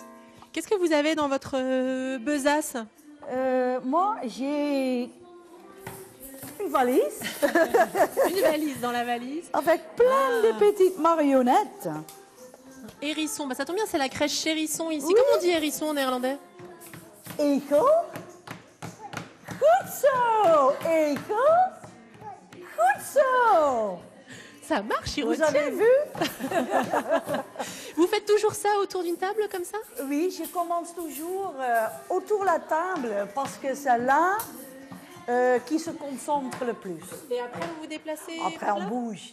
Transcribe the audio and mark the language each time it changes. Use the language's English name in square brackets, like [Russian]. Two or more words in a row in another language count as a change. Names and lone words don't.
[French] Qu'est-ce que vous avez dans votre besace? Moi, j'ai une valise. Une valise dans la valise. Avec plein de petites marionnettes. Hérisson, bah ça tombe bien, c'est la crèche Hérisson ici. Oui. Comment on dit hérisson en néerlandais? [Dutch] Echo. Goed zo. Echo. Goed zo. [French] Ça marche, ils Vous retiennent. avez vu? Vous faites toujours ça autour d'une table comme ça? Oui, je commence toujours autour de la table parce que c'est là qui se concentre le plus. Et après, vous vous déplacez? Après, on bouge.